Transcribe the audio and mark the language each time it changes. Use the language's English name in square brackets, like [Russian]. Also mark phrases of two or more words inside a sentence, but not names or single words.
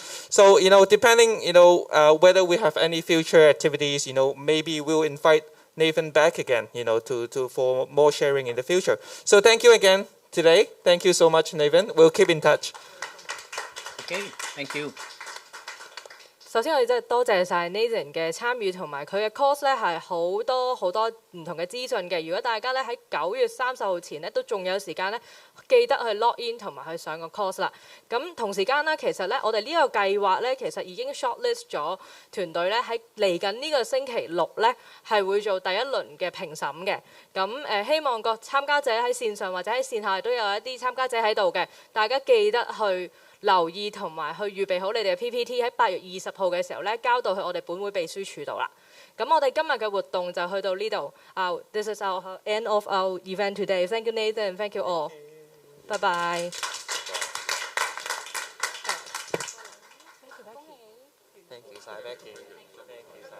[English] So, depending, whether we have any future activities, maybe we'll invite Nathan back again, for more sharing in the future. So thank you again today. Thank you so much, Nathan. We'll keep in touch. Okay, thank you. [Cantonese] So 首先我哋真係多謝晒 Nathan 嘅參與同埋佢嘅 course 咧係好多唔同嘅資訊嘅。如果大家咧喺9月30號前咧都仲有時間咧，記得去 [English] log in [Cantonese] 同埋去上個 course 啦。咁同時間咧，其實咧我哋呢個計劃咧其實已經 shortlist 咗團隊咧喺嚟緊呢個星期六咧係會做第一輪嘅評審嘅。咁希望個參加者喺線上或者喺線下都有一啲參加者喺度嘅，大家記得去留意同埋去預備好你哋嘅 PPT， 喺8月20號嘅時候咧交到去我哋本會秘書處度啦。咁我哋今日嘅活動就去到呢度。 [English] This is our end of our event today. [Cantonese] Thank you Nathan, thank you all. Bye bye. [English] Thank you [Cantonese] 晒 Becky。